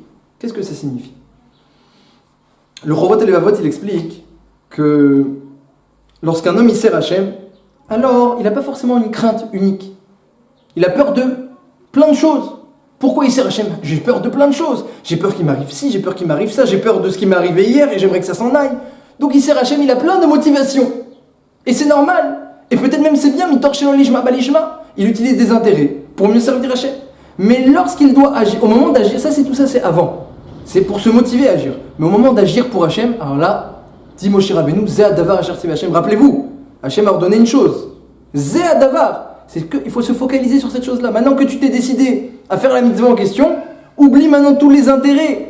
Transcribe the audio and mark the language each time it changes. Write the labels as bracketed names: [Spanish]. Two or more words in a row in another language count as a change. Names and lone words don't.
[French] Qu'est-ce que ça signifie? Le Chovot HaLevavot, il explique que lorsqu'un homme il sert Hachem, alors il n'a pas forcément une crainte unique. Il a peur de plein de choses. Pourquoi il sert Hachem? J'ai peur de plein de choses. J'ai peur qu'il m'arrive ci, j'ai peur qu'il m'arrive ça, j'ai peur de ce qui m'est arrivé hier et j'aimerais que ça s'en aille. Donc il sert Hachem, il a plein de motivations. Et c'est normal. Et peut-être même c'est bien, [Hebrew] מתוך שלא לשמה בא לשמה. [French] Il utilise des intérêts pour mieux servir Hachem. Mais lorsqu'il doit agir, au moment d'agir, ça c'est avant. C'est pour se motiver à agir. Mais au moment d'agir pour Hachem, alors là, dit Moshe Rabbeinu, [Hebrew] זה הדבר אשר צוה השם. [French] Rappelez-vous, Hachem a ordonné une chose. [Hebrew] זה הדבר. [French] C'est qu'il faut se focaliser sur cette chose-là. Maintenant que tu t'es décidé à faire la mitzvah en question, oublie maintenant tous les intérêts.